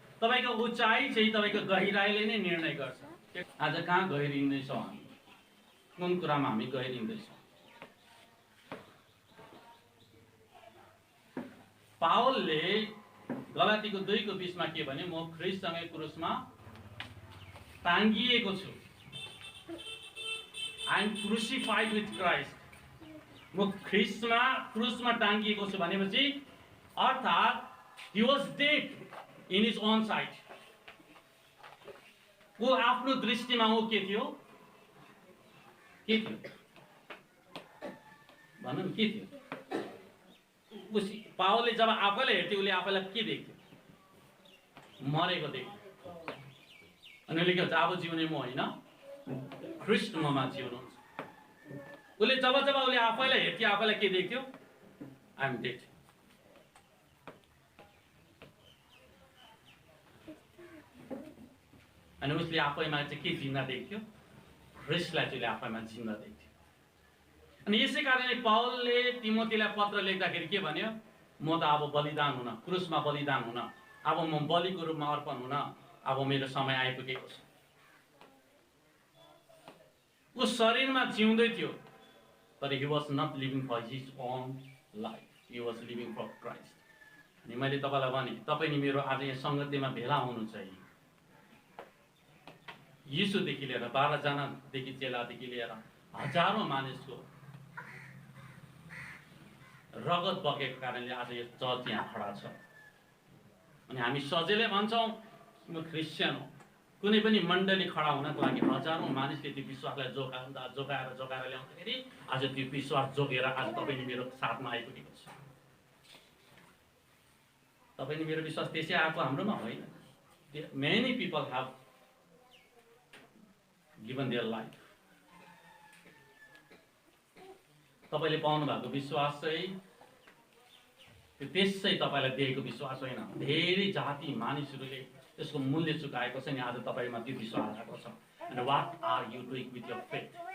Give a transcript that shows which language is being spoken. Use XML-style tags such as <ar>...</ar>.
<ne>तपाईँको उचाइ चाहिँ तपाईँको गहिराइले नै निर्णय गर्छ। आज कहाँ गहिरिँदैछौँ हामी? कुन कुरामा हामी गहिरिँदैछौँ? पावलले गलातीको 2:20 मा के भने? म ख्रीष्टसँगै क्रुसमा टाँगिएको छु।</ne> <en>I am crucified with Christ.</en> <ne>म ख्रीष्टमा क्रुसमा टाँगिएको छु भनेपछि अर्थात्</ne> <en>he was dead in his own sight।</en> <ne>वो आफ्नो दृष्टिमा वो के थियो? के थियो भनौँ, के थियो? पावलले जब आफैलाई हेर्थ्यो, उसले आफैलाई के देख्थ्यो? मरेको देख्थ्यो। अनि उसले के भन्छ? अब जिउने म होइन, ख्रीष्ट ममा जिउनुहुन्छ। उसले जब उसले आफैलाई हेर्थ्यो, आफैलाई के देख्थ्यो?</ne> <en>I am dead.</en> <ne>अनि उसले आफैमा चाहिँ के जिन्दा देख्थ्यो? ख्रीष्टलाई चाहिँ आफैमा जिन्दा देख्थ्यो। अनि यसै कारणले पावलले तिमोथीलाई पत्र लेख्दाखेरि के भन्यो? म त अब बलिदान हुन, क्रुसमा बलिदान हुन, अब म बलिको रूपमा अर्पण हुन, अब मेरो समय आइपुगेको छ। ऊ शरीरमा जिउँदै थियो, तर</ne> <en>he was not living for his own life, he was living for Christ।</en> <ne>अनि मैले तपाईँलाई भने, तपाईँ नि मेरो आज यहाँ सङ्गतिमा भेला हुनु चाहिए। यीशुदेखि लिएर 12 जनादेखि चेलादेखि लिएर हजारौँ मानिसको रगत बगेको कारणले आज यो चर्च यहाँ खडा छ। अनि हामी सजिलै भन्छौँ म क्रिस्चियन हो। कुनै पनि मण्डली खडा हुनको लागि हजारौँ मानिसले त्यो विश्वासलाई जोगाएर ल्याउँदाखेरि आज त्यो विश्वास जोगेर आज तपाईँले मेरो साथमा आइपुगेको छ। तपाईँले मेरो विश्वास त्यसै आएको हाम्रोमा होइन।</ne> <en>Many people have given their life.</en> <ne>तपाईले पाउनु भएको विश्वास चाहिँ त्यसै तपाईलाई दिएको विश्वास होइन। धेरै जाति मानिसहरूले त्यसको मूल्य चुकाएको छ नि, आज तपाईमा त्यो विश्वास आएको छ।</ne> <en>And what are you doing with your faith?</en>